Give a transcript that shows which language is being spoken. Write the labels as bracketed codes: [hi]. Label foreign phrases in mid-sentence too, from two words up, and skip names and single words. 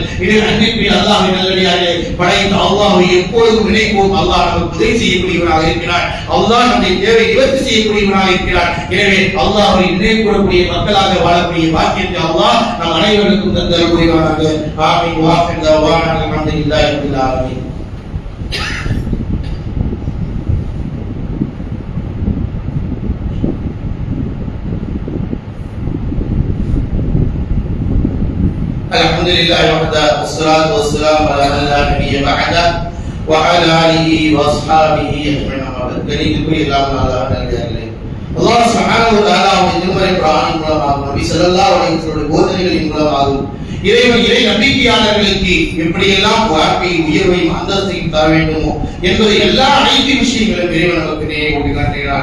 [ta] இதை அன்பிற்குரிய அல்லாஹ்வின் நல்லடியார்களே, படைத்த அல்லாஹ்வை எப்பொழுதும் நினைப்போம். அல்லாஹ் நமக்கு உதவி செய்யக்கூடியவனாக இருக்கிறார். அல்லாஹ் நம்முடைய தேவை நிவர்த்தி செய்யக்கூடியவனாக இருக்கிறார். எனவே அல்லாஹ்வை நினைவு கூறக்கூடிய மக்களாக வாழக்கூடிய பாக்கியத்தை அல்லாஹ் நம் அனைவருக்கும் தந்தருள்வானாக. ஆமீன். [ar] وآخر دعوانا الحمد لله رب العالمين. الحمد لله وحده والصلاة والسلام على من لا نبي بعده وعلى آله وأصحابه أجمعين. [ta] கணிதத்துக்குரிய அல்லாஹ் [ar] سبحانه وتعالى [ta] திருமறை குர்ஆனின் மூலமாகவும் நபி [ar] صلى الله عليه وسلم [ta] போதனைகளின் மூலமாகவும் இறை நம்பிக்கையாளர்களுக்கு எப்படியெல்லாம் வாழ்க்கை உயர்வையும் அந்தஸ்தையும் தர வேண்டுமோ என்பதை எல்லா அனைத்து விஷயங்களும் இறைவன் நமக்கு நினைவூட்டி காட்டுகிறார்.